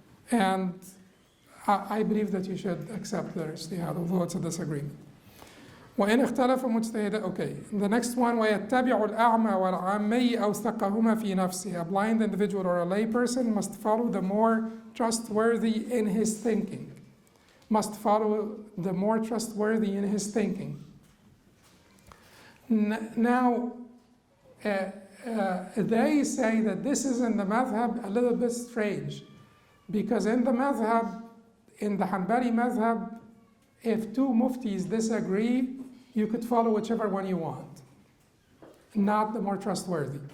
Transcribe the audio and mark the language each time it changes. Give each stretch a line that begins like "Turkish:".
English: And I believe that you should accept their ijtihad, although it's a disagreement.
Arabic: وإن اختلف مجتهد.
English: Okay, the next one,
Arabic: ويتبع الأعمى والعامي أوثقهما في نفسه.
English: A blind individual or a lay person must follow the more trustworthy in his thinking. Must follow the more trustworthy in his thinking. Now, they say that this is in the madhab a little bit strange, because in the madhab, in the Hanbali madhab, if two muftis disagree, you could follow whichever one you want, not the more trustworthy.